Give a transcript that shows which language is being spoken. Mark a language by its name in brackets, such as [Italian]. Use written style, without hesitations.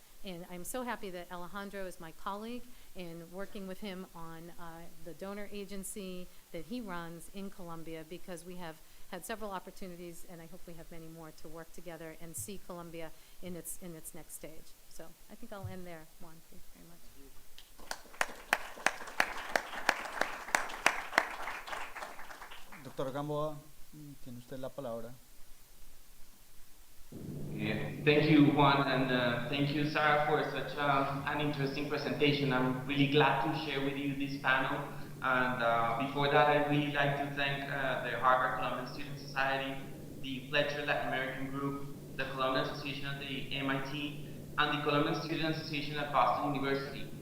[English] And I'm so happy that Alejandro is my colleague in working with him on the donor agency that he runs in Colombia, because we have had several opportunities, and I hope we have many more, to work together and see Colombia in its next stage. So I think I'll end there. Juan, thank you very much. [Spanish] Doctor Gamboa, tiene usted la palabra. [English] Thank you, Juan, and thank you, Sarah, for such an interesting presentation. I'm really glad to share with you this panel. And before that, I'd really like to thank the Harvard Colombian Student Society, the Fletcher Latin American Group, the Colombian Association at the MIT, and the Colombian Student Association at Boston University.